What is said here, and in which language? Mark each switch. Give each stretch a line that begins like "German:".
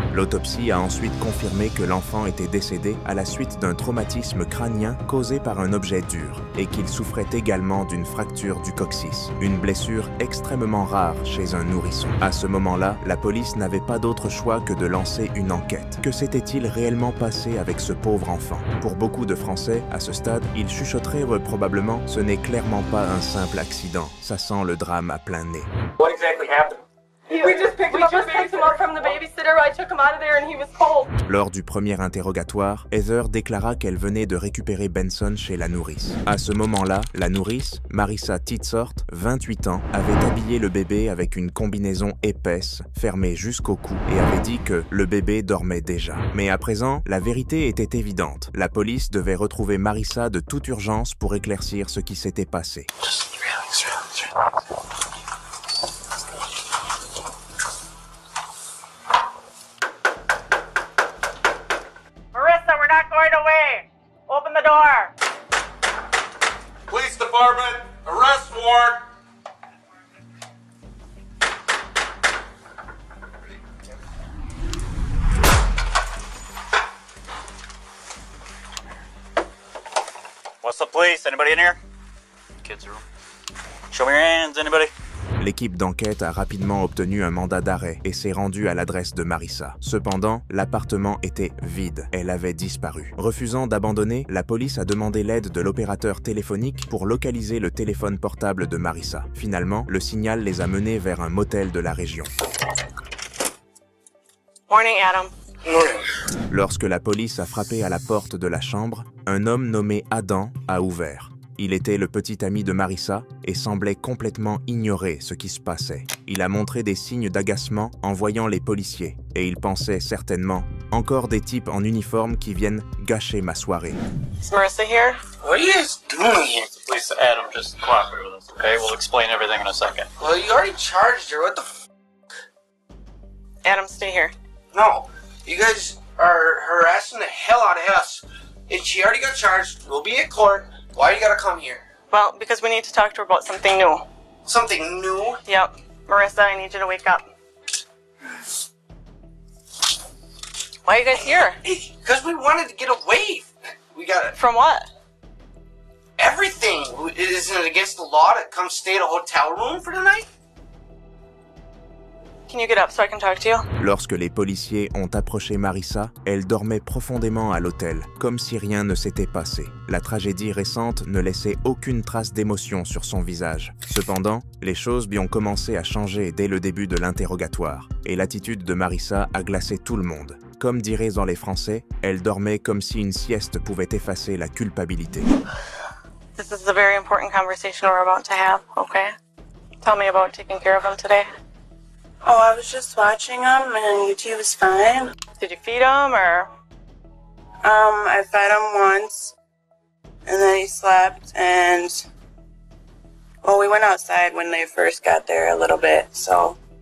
French: L'autopsie a ensuite confirmé que l'enfant était décédé à la suite d'un traumatisme crânien causé par un objet dur et qu'il souffrait également d'une fracture du coccyx, une blessure extrêmement rare chez un nourrisson. À ce moment-là, la police n'avait pas d'autre choix que de lancer une enquête. Que s'était-il réellement passé avec ce pauvre enfant? Pour beaucoup de Français, à ce stade, ils chuchoteraient probablement « ce n'est clairement pas un simple accident ». Ça sent le drame à plein nez.
English: What exactly happened? We just picked him up from the babysitter. I took him out of there and he was cold.
French: Lors du premier interrogatoire, Heather déclara qu'elle venait de récupérer Benson chez la nourrice. À ce moment-là, la nourrice, Marissa Titsort, 28 ans, avait habillé le bébé avec une combinaison épaisse, fermée jusqu'au cou, et avait dit que le bébé dormait déjà. Mais à présent, la vérité était évidente. La police devait retrouver Marissa de toute urgence pour éclaircir ce qui s'était passé.
English: Not going away. Open the door. Police department, arrest warrant. What's up, police? Anybody in here? Kids room. Show me your hands, anybody?
French: L'équipe d'enquête a rapidement obtenu un mandat d'arrêt et s'est rendue à l'adresse de Marissa. Cependant, l'appartement était vide. Elle avait disparu. Refusant d'abandonner, la police a demandé l'aide de l'opérateur téléphonique pour localiser le téléphone portable de Marissa. Finalement, le signal les a menés vers un motel de la région.
English: Morning, Adam.
French: Lorsque la police a frappé à la porte de la chambre, un homme nommé Adam a ouvert. Il était le petit ami de Marissa et semblait complètement ignorer ce qui se passait. Il a montré des signes d'agacement en voyant les policiers et il pensait certainement « Encore des types en uniforme qui viennent gâcher ma soirée. »
English: Is Marissa here? What are you guys doing here? Please, Adam, just cooperate with us, okay? We'll explain everything in a second. Well, you already charged her. What the f? Adam, stay here. No. You guys are harassing the hell out of us. And she already got charged. We'll be at court. Why you gotta come here? Well, because we need to talk to her about something new. Something new? Yep. Marissa, I need you to wake up. Why are you guys here? Because we wanted to get away. We got From what? everything. Isn't it against the law to come stay at a hotel room for the night? Can you get up so I can talk to you?
French: Lorsque les policiers ont approché Marissa, elle dormait profondément à l'hôtel, comme si rien ne s'était passé. La tragédie récente ne laissait aucune trace d'émotion sur son visage. Cependant, les choses lui ont commencé à changer dès le début de l'interrogatoire, et l'attitude de Marissa a glacé tout le monde. Comme diraient les Français, elle dormait comme si une sieste pouvait effacer la culpabilité.
English: This is a very important conversation we're about to have, okay? Tell me about taking care of him today. Oh, I was just watching him and UT was fine. Did you feed him or? I fed him once and then he slept and, well, we went outside when they first got there a little bit, so.